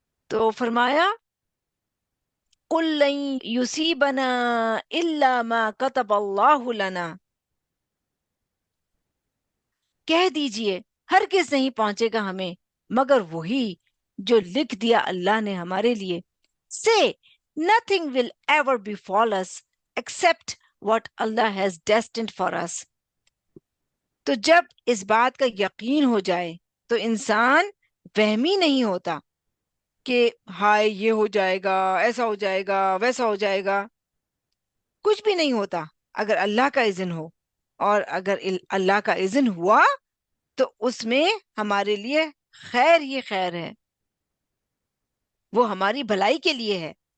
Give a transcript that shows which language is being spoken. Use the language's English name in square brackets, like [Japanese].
[Urdu] تو فرمایا [Arabic] قُل لَن يُصِيبَنَا إِلَّا مَا كَتَبَ اللَّهُ لَنَا، [Urdu] کہہ دیجئے ہرگز نہیں پہنچے گا ہمیں مگر وہی جو لکھ دیا اللہ نے ہمارے لیے. [English] Say nothing will ever befall us except what Allah has destined for us. [Urdu] تو جب اس بات کا یقین ہو جائے تو انسان وہمی نہیں ہوتا کہ ہائے یہ ہو جائے گا، ایسا ہو جائے گا، ویسا ہو جائے گا. کچھ بھی نہیں ہوتا اگر اللہ کا اذن ہو، اور اگر اللہ کا اذن ہوا تو اس میں ہمارے لیے خیر ہی خیر ہے، وہ ہماری بھلائی کے لیے ہے.